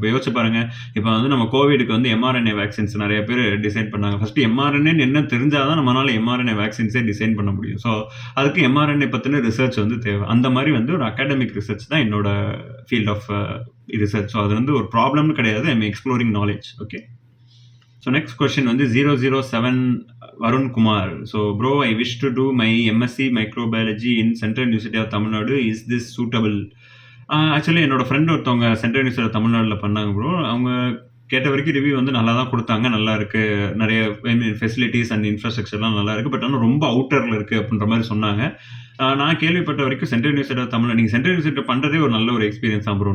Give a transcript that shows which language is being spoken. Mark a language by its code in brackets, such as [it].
[ta] இப்போ யோசிச்சு பாருங்கள், இப்போ வந்து நம்ம கோவிடுக்கு வந்து எம்ஆர்என்ஏ வேக்சின்ஸ் நிறைய பேர் டிசைன் பண்ணாங்க. ஃபஸ்ட்டு எம்ஆர்என்ஏன்னு என்ன தெரிஞ்சால் தான் நம்மளால் எம்ஆர்என்ஏ வேக்சின்ஸே டிசைன் பண்ண முடியும். ஸோ அதுக்கு எம்ஆர்என்ஏ பற்றின ரிசர்ச் வந்து தேவை. அந்த மாதிரி வந்து ஒரு அகாடமிக் ரிசர்ச் தான் என்னோட ஃபீல்ட் ஆஃப் ரிசர்ச். ஸோ அது வந்து ஒரு ப்ராப்ளம்னு கிடையாது. [en] I am exploring knowledge. [ta] Okay. [en] So next question வந்து 007 Varun Kumar. So bro, I wish to do my MSc microbiology in Central University of Tamil Nadu. Is this suitable? [ta] Actually என்னோட friend ஒருத்தவங்க central university தமிழ்நாட்டில் பண்ணாங்க bro. அவங்க கேட்ட வரைக்கும் review வந்து நல்லா தான் குடுத்தாங்க. நல்லா இருக்கு. நெறைய ஐ மீன் ஃபெசிலிட்டீஸ் அண்ட் இன்ஃப்ராஸ்ட்ரக்சர்லாம் நல்லா இருக்கு. பட் ஆனா ரொம்ப அவுட்டர்ல இருக்கு அப்டின்ற மாரி சொன்னாங்க. நான் கேள்விப்பட்ட வரைக்கும் சென்ட்ரல் யூனிவர்சிட்டி ஆஃப் தமிழ்ல நீங்க சென்ட்ரல் யூனிவர்சிட்டி பண்றதே ஒரு நல்ல ஒரு எக்ஸ்பீரியன்ஸ் தான் ப்ரோ.